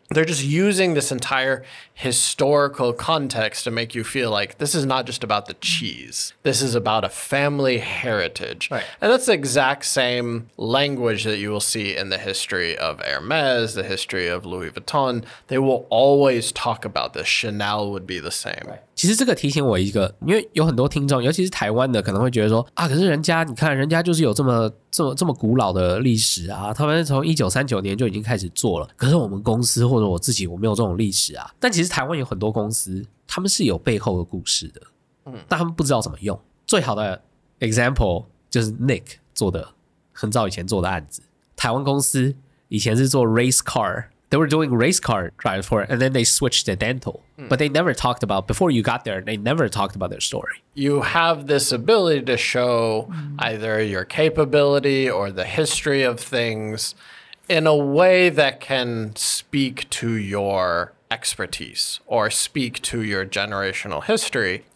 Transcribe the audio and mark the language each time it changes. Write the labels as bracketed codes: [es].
[en] They're just using this entire historical context to make you feel like this is not just about the cheese. This is about a family heritage. Right. And that's the exact same language that you will see in the history of Hermes, the history of Louis Vuitton. They will always talk about this. Chanel would be the same. Right. [zh] 其实这个提醒我一个，因为有很多听众，尤其是台湾的，可能会觉得说啊，可是人家你看，人家就是有这么古老的历史啊，他们从1939年就已经开始做了。可是我们公司或者我自己，我没有这种历史啊。但其实台湾有很多公司，他们是有背后的故事的，但他们不知道怎么用。最好的 example 就是 Nick 做的，很早以前做的案子。 [en] 台湾公司以前是做 race car。 They were doing race car drive for it, and then they switched to dental. But they never talked about, before you got there, they never talked about their story. You have this ability to show either your capability or the history of things in a way that can speak to your expertise or speak to your generational history.